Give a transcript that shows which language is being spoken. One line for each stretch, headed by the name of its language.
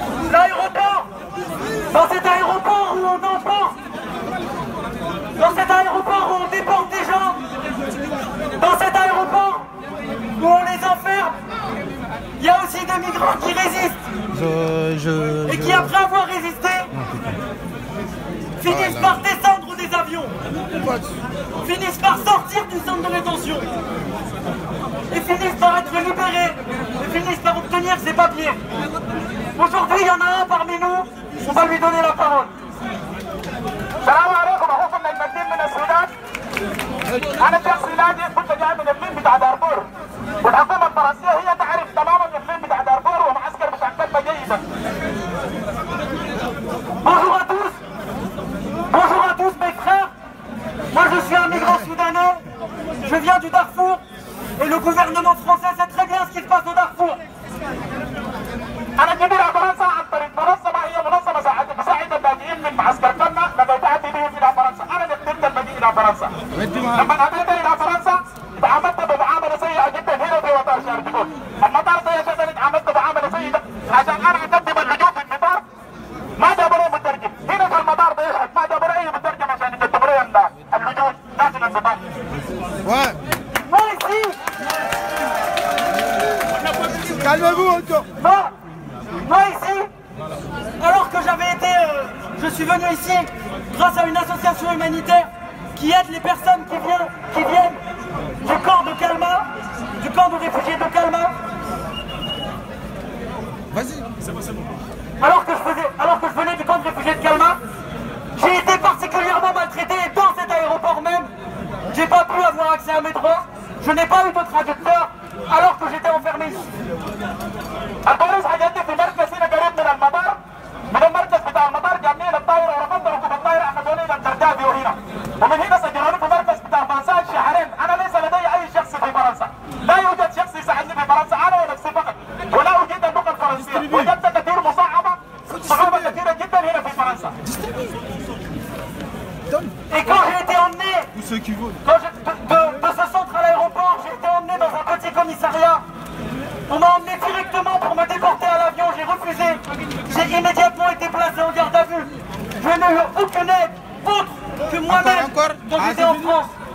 French: L'aéroport, dans cet aéroport où on enfonce, dans cet aéroport où on déporte des gens, dans cet aéroport où on les enferme, il y a aussi des migrants qui résistent et qui, après avoir résisté, finissent par descendre des avions, finissent par sortir du centre de rétention et finissent par être libérés et finissent par obtenir ses papiers. Aujourd'hui, il y en a un parmi nous, on va lui donner la parole.
Arabic: Salam alaikum, أخوكم نجم من السودان. أنا شخص سوداني كنت جاي من الإقليم بتاع دارفور. والحكومة الفرنسية هي تعرف تماما الإقليم بتاع دارفور ومعسكر بتاع كلبة جيدا.
French: Bonjour à tous. Bonjour à tous mes frères. Moi je suis un migrant soudanais. Je viens du Darfour. Et le gouvernement français sait très bien ce qui se passe au Darfour.
Arabic: أنا جيت إلى فرنسا عن طريق منظمة هي منظمة تساعد اللاجئين من معسكر قنا الذي تأتي بهم إلى فرنسا. أنا اللي قدمت المجيء إلى فرنسا. لما أتيت إلى فرنسا تعاملت بمعاملة سيئة جدا هنا في مطار شارل دي غول. المطار سيئة تعاملت معاملة سيئة عشان أنا أقدم اللجوء في المطار ما جابوا لي مترجم. هنا في المطار بيشهد ما جابوا لي أي مترجم عشان يكتبوا لي اللجوء داخل المطار.
French: Moi ici. Calmez-vous encore. Moi ici, alors que j'avais été, je suis venu ici grâce à une association humanitaire qui aide les personnes qui viennent du camp de Calma, du camp de réfugiés de Calma. Vas-y, c'est bon. Alors que je venais du camp de réfugiés de Calma, j'ai été particulièrement maltraité dans cet aéroport même. J'ai pas pu avoir accès à mes droits. Je n'ai pas eu de traducteur alors que j'étais enfermé ici.
Arabic: البوليس حاجتني في مركز هنا قريب من المطار من المركز بتاع المطار جابني الطائره ورفضت ركوب الطائره اخذوني الى الكردابيو هنا ومن هنا سجلوني في مركز بتاع فرنسا شهرين. انا ليس لدي اي شخص في فرنسا، لا يوجد شخص يساعدني في فرنسا، انا ونفسي فقط ولا اجيد اللغه الفرنسيه. وجدت كثير صعوبه كثيره جدا هنا في فرنسا.
French: Et quand j'ai été emmené de ce centre à l'aéroport, j'ai été emmené dans un petit commissariat. On m'a emmené directement pour me déporter à l'avion, j'ai refusé. J'ai immédiatement été placé en garde à vue. Je n'ai eu aucune aide autre que moi-même quand j'étais en France.